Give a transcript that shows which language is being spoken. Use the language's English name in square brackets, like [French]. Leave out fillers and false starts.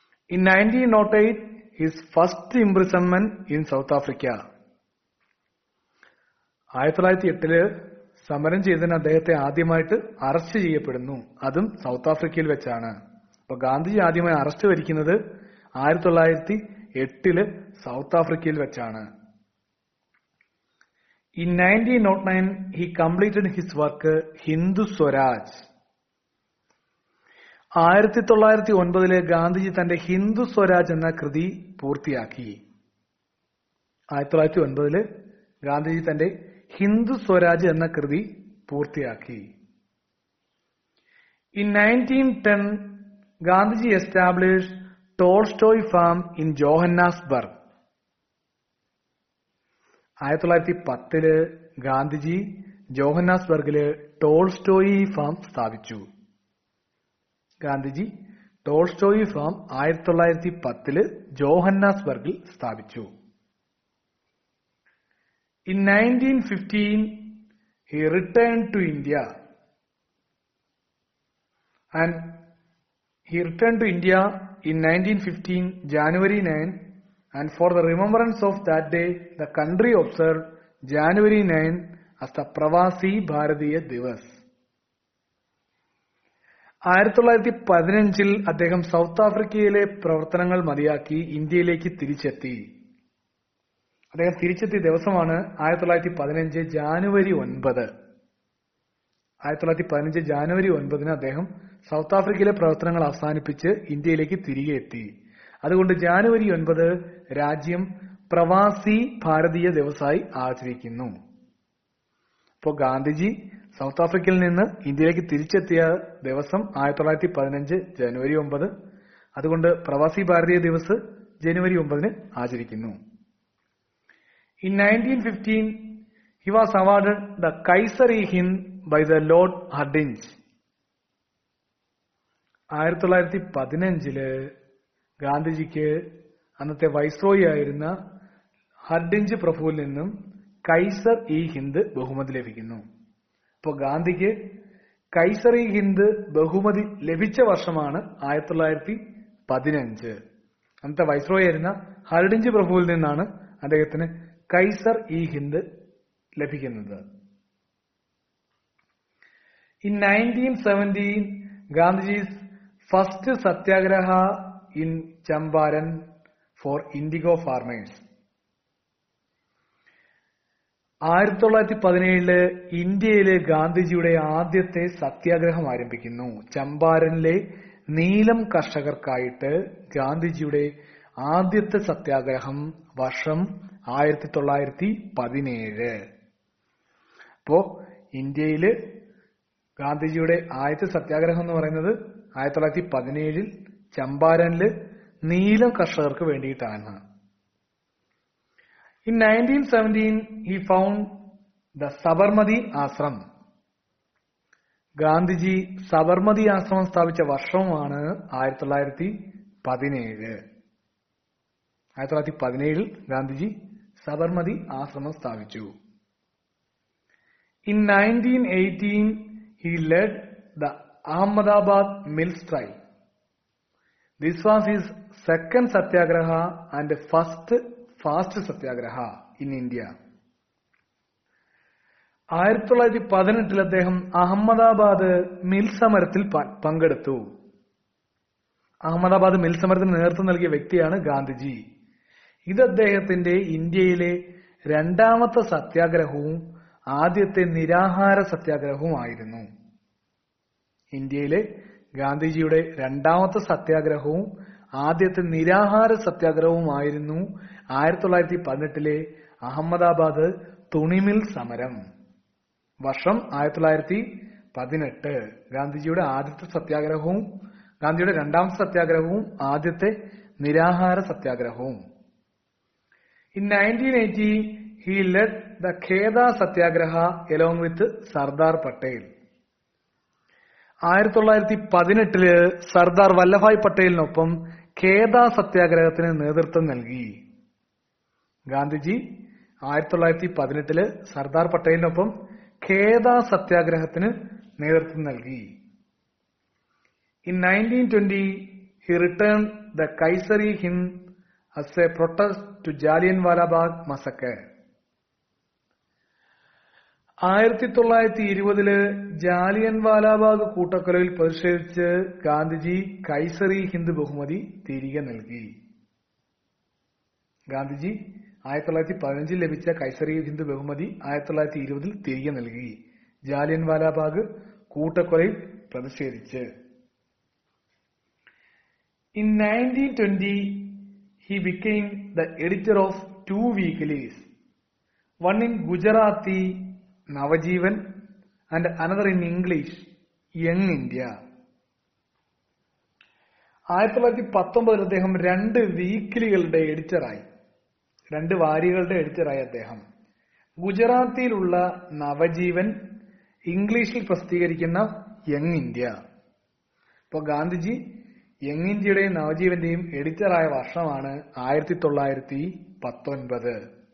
[English] In 1908, his first imprisonment in South Africa. [Malayalam] 1908 സമരം ചെയ്തതിന് അദ്ദേഹത്തെ ആദ്യമായിട്ട് അറസ്റ്റ് ചെയ്യപ്പെടുന്നു. അതും സൗത്ത് ആഫ്രിക്കയിൽ വെച്ചാണ്. അപ്പൊ ഗാന്ധിജി ആദ്യമായി അറസ്റ്റ് വരിക്കുന്നത് 1908 സൗത്ത് ആഫ്രിക്കയിൽ വെച്ചാണ്. [English] In 1909, he completed his work Hindu Swaraj. [Malayalam] 1909 Gandhiji തന്റെ ഹിന്ദു സ്വരാജ് എന്ന കൃതി പൂർത്തിയാക്കി. 1909 ഗാന്ധിജി തന്റെ ഹിന്ദു സ്വരാജ് എന്ന കൃതി പൂർത്തിയാക്കി. [English] In 1910, Gandhiji established Tolstoy Farm in Johannesburg. [Malayalam] 1910 Gandhiji ജോഹന്നാസ്ബർഗില് Tolstoy farm സ്ഥാപിച്ചു. ഗാന്ധിജി ടോൾസ്റ്റോയി ഫാം 1910 ജോഹന്നാസ്ബർഗിൽ സ്ഥാപിച്ചു. [English] In 1915, he returned to India. And he returned to India in 1915, January 9, and for the remembrance of that day, the country observed January 9 as the Pravasi Bharatiya Divas. [Malayalam] 1915 അദ്ദേഹം south ആഫ്രിക്കയിലെ പ്രവർത്തനങ്ങൾ മതിയാക്കി ഇന്ത്യയിലേക്ക് തിരിച്ചെത്തി. അദ്ദേഹം തിരിച്ചെത്തിയ ദിവസമാണ് 1915 ജാനുവരി 9. 1915 ജാനുവരി 9 അദ്ദേഹം സൗത്ത് ആഫ്രിക്കയിലെ പ്രവർത്തനങ്ങൾ അവസാനിപ്പിച്ച് ഇന്ത്യയിലേക്ക് തിരികെ എത്തി. അതുകൊണ്ട് ജാനുവരി 9 രാജ്യം പ്രവാസി ഭാരതീയ ദിവസമായി ആചരിക്കുന്നു. അപ്പോൾ ഗാന്ധിജി സൗത്ത് ആഫ്രിക്കയിൽ നിന്ന് ഇന്ത്യയിലേക്ക് തിരിച്ചെത്തിയ ദിവസം 1915 ജനുവരി 9. അതുകൊണ്ട് പ്രവാസി ഭാരതീയ ദിവസ് ജനുവരി 9 ആചരിക്കുന്നു. [English] In 1915, he was awarded the Kaiser-i-Hind by the Lord Hardinge. [Malayalam] 1915 ഗാന്ധിജിക്ക് അന്നത്തെ വൈസ്രോയി ആയിരുന്ന ഹർഡിഞ്ച് പ്രഭുവിൽ നിന്നും കൈസർ ഇ ഹിന്ദ് ബഹുമതി ലഭിക്കുന്നു. അപ്പോൾ ഗാന്ധിക്ക് കൈസർ ഇ ഹിന്ദ് ബഹുമതി ലഭിച്ച വർഷമാണ് 1915. അന്നത്തെ വൈസ്രോയി ആയിരുന്ന ഹർഡിഞ്ച് പ്രഭുവിൽ നിന്നാണ് അദ്ദേഹത്തിന് കൈസർ ഇ ഹിന്ദ് ലഭിക്കുന്നത്. [English] In 1917, Gandhiji's first satyagraha in Champaran for indigo farmers. [Malayalam] 1917 ഇന്ത്യയിലെ ഗാന്ധിജിയുടെ ആദ്യത്തെ സത്യാഗ്രഹം ആരംഭിക്കുന്നു. ചമ്പാരനിലെ നീലം കർഷകർക്കായിട്ട് ഗാന്ധിജിയുടെ ആദ്യത്തെ സത്യാഗ്രഹം വർഷം 1917. അപ്പോ ഇന്ത്യയില് ഗാന്ധിജിയുടെ ആദ്യത്തെ സത്യാഗ്രഹം എന്ന് പറയുന്നത് 1917 ചമ്പാരനില് നീലം കർഷകർക്ക് വേണ്ടിയിട്ടാണ്. [English] In 1917, he found the Sabarmati Ashram. [Malayalam] Gandhiji Sabarmati ആശ്രമം സ്ഥാപിച്ച വർഷവുമാണ് 1917. 1917 ഗാന്ധിജി സബർമതി ആശ്രമം സ്ഥാപിച്ചു. [English] In 1918, he led the Ahmedabad Mill Strike. This was his second satyagraha and first fast satyagraha in India. [Malayalam] 1918 അദ്ദേഹം അഹമ്മദാബാദ് മിൽ സമരത്തിൽ പങ്കെടുത്തു. അഹമ്മദാബാദ് മിൽ സമരത്തിന് നേതൃത്വം നൽകിയ വ്യക്തിയാണ് ഗാന്ധിജി. ഇത് അദ്ദേഹത്തിന്റെ ഇന്ത്യയിലെ രണ്ടാമത്തെ സത്യാഗ്രഹവും ആദ്യത്തെ നിരാഹാര സത്യാഗ്രഹവുമായിരുന്നു. ഇന്ത്യയിലെ ഗാന്ധിജിയുടെ രണ്ടാമത്തെ സത്യാഗ്രഹവും ആദ്യത്തെ നിരാഹാര സത്യാഗ്രഹവുമായിരുന്നു 1918 അഹമ്മദാബാദ് തുണിമിൽ സമരം. വർഷം 1918. ഗാന്ധിജിയുടെ ആദ്യത്തെ സത്യാഗ്രഹവും ഗാന്ധിജിയുടെ രണ്ടാമത്തെ സത്യാഗ്രഹവും ആദ്യത്തെ നിരാഹാര സത്യാഗ്രഹവും. [English] In 1980, he led the Kheda Satyagraha along with Sardar Patel. [Malayalam] 1918 Sardar Vallabhbhai പട്ടേലിനൊപ്പം ഖേദ സത്യാഗ്രഹത്തിന് നേതൃത്വം നൽകി. ഗാന്ധിജി 1918 സർദാർ പട്ടേലിനൊപ്പം ഖേദ സത്യാഗ്രഹത്തിന് നേതൃത്വം നൽകി. [English] In 1920, he returned the Kaisari Hind as a protest to Jallianwala Bagh massacre. [Malayalam] 1920 Jallianwala Bagh കൂട്ടക്കൊലയിൽ പ്രതിഷേധിച്ച് ഗാന്ധിജി കൈസറി ഹിന്ദ് ബഹുമതി തിരികെ നൽകി. ഗാന്ധിജി 1915 ലഭിച്ച കൈസറി ഹിന്ദ് ബഹുമതി 1920 തിരികെ നൽകി. ജാലിയൻവാലാബാഗ് കൂട്ടക്കൊലയിൽ പ്രതിഷേധിച്ച്. [English] In 1920, he became the editor of two weeklies, one in Gujarati, Navajivan, and another in English, Young India. [Malayalam] 1919 അദ്ദേഹം രണ്ട് വീക്കിലികളുടെ എഡിറ്ററായി, രണ്ട് വാരികളുടെ എഡിറ്ററായി അദ്ദേഹം. ഗുജറാത്തിയിലുള്ള നവജീവൻ, ഇംഗ്ലീഷിൽ പ്രസിദ്ധീകരിക്കുന്ന യങ് ഇന്ത്യ. ഇപ്പോൾ ഗാന്ധിജി യങ് ഇന്ത്യയുടെയും നവജീവന്റെയും എഡിറ്ററായ വർഷമാണ് 1919.